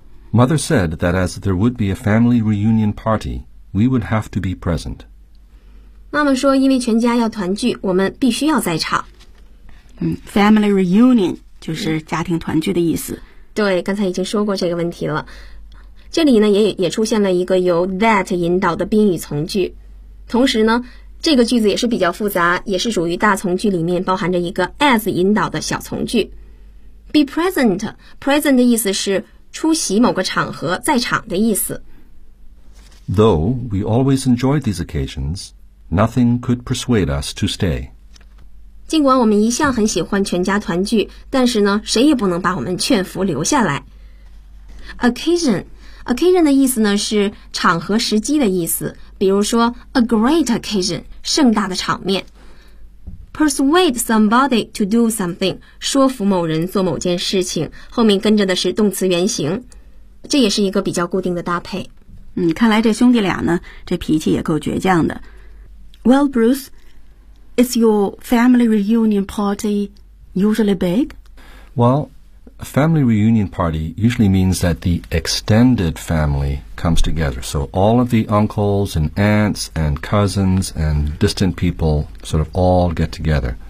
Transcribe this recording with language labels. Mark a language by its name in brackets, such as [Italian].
[English] Mother said that as there would be a family reunion party, we would have to be present. [Chinese] 妈妈说因为全家要团聚，我们必须要在场。 [English] Family reunion [Chinese] 就是家庭团聚的意思。对，刚才已经说过这个问题了。这里呢 也出现了一个由 that 引导的宾语从句。同时呢，这个句子也是比较复杂，也是属于大从句里面包含着一个 as 引导的小从句。 [English] Be present, [Chinese] present 的意思是出席某个场合，在场的意思。 [English] Though we always enjoyed these occasions, nothing could persuade us to stay. [Chinese] 尽管我们一向很喜欢全家团聚，但是呢，谁也不能把我们劝服留下来。 Occasion 的意思呢是场合时机的意思，比如说 [English] a great occasion, [Chinese] 盛大的场面。 [English] Persuade somebody to do something, [Chinese] 说服某人做某件事情，后面跟着的是动词原形，这也是一个比较固定的搭配。看来这兄弟俩呢，这脾气也够倔强的。 [English] Well, Bruce,Is your family reunion party usually big? Well, a family reunion party usually means that the extended family comes together. So all of the uncles and aunts and cousins and distant people sort of all get together.